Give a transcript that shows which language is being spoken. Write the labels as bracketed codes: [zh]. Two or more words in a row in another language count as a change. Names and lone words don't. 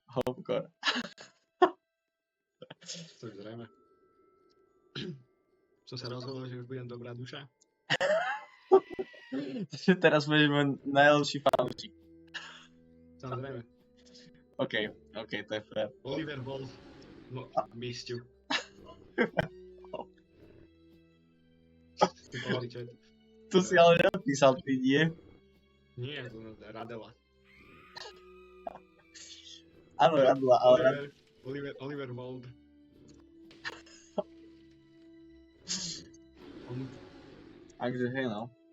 [sk] To je zrejme. Som sa rozhodol, že už budem dobrá duša. Teraz budeš môj najlepší fanúšik. Samozrejme. OK, to je fair. [en] Oliver Wolf, no, missed you. [sk] Tu si ale nenapísal, ty nie? Nie, to je Radela. Áno, Radela, ale... Oliver Wolf. Takže hej, no.